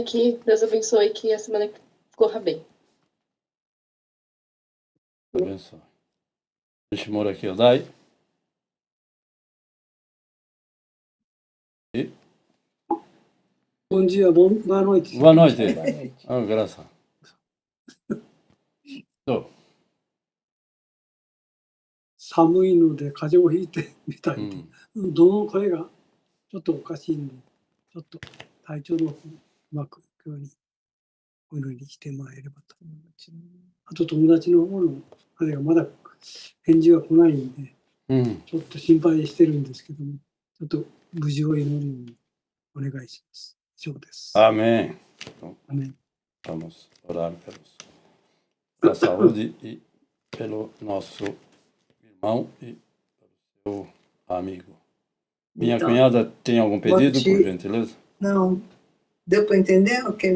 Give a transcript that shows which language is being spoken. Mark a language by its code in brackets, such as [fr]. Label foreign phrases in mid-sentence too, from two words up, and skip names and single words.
[pt] Que Deus abençoe e que a semana corra bem. Abençoe. Deixa eu morar aqui, Dai. E? Bom dia, boa noite. Boa noite. Ah, graças. So. [ja] 寒いので風邪をひいてみたいで、どの声がちょっとおかしいんで、ちょっと体調の方うまくいくようにお祈りしてもらえればと。あと友達の方のあれがまだ返事が来ないんで、ちょっと心配してるんですけども、ちょっと無事を祈るようにお願いします。以上です。 [pt] Amém. Amém. Vamos orar pela saúde e pelo nosso irmão e pelo seu amigo. Minha então, cunhada tem algum pedido, por gentileza? Não. Deu para entender o que ele